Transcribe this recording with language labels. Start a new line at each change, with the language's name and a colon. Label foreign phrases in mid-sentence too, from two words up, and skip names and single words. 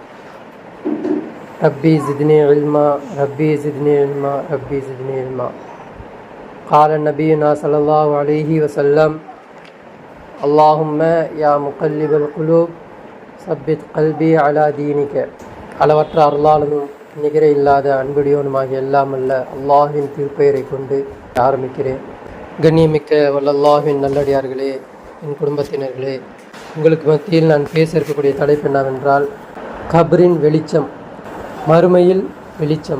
Arabic: ربي زدني علما ربي زدني علما ربي زدني علما. قال نبينا صلى الله عليه وسلم اللهم يا مقلب القلوب ثبت قلبي على دينك.
Tamil: அளவற்ற அருளாளனும் நிகர இல்லாத அன்புடையவனுமாகிய எல்லாம் அல்ல அல்லாஹ்வின் திருப்பெயரை கொண்டு ஆரம்பிக்கிறேன். கண்ணியமிக்க வல்லல்லாஹ்வின் நல்லடியார்களே, என் குடும்பத்தினர்களே, உங்களுக்கு மத்தியில் நான் பேச இருக்கக்கூடிய தலைப்பு என்னவென்றால் கபரின் வெளிச்சம், மறுமையில் வெளிச்சம்.